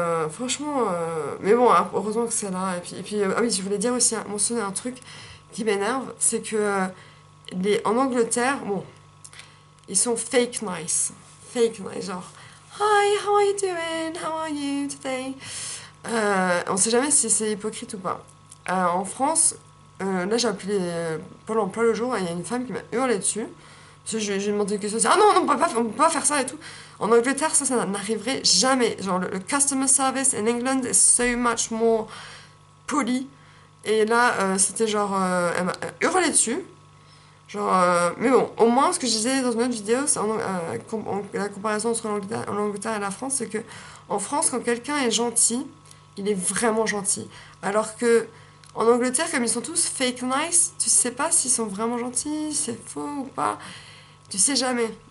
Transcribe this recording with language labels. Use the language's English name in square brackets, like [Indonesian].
[French] Franchement, mais bon, hein, heureusement que c'est là. Et puis ah oui, je voulais dire aussi, mentionner un truc qui m'énerve, c'est que en Angleterre, bon, ils sont [English] fake nice. Fake nice, genre, Hi, how are you doing? How are you today? [French] On sait jamais si c'est hypocrite ou pas. En France, là j'ai appelé Pôle emploi le jour et il y a une femme qui m'a hurlé dessus. Parce que j'ai demandé une question, ah non, non, on peut pas faire ça et tout. En Angleterre, ça n'arriverait jamais. Genre, le [English] customer service in England is so much more [French] poli. Et là, c'était genre, elle m'a hurlé dessus. Genre, mais bon, au moins, ce que je disais dans une autre vidéo, c'est la comparaison entre l'Angleterre et la France, c'est que en France, quand quelqu'un est gentil, il est vraiment gentil. Alors que en Angleterre, comme ils sont tous [English] fake nice, [French] tu sais pas s'ils sont vraiment gentils, si c'est faux ou pas. Tu sais jamais.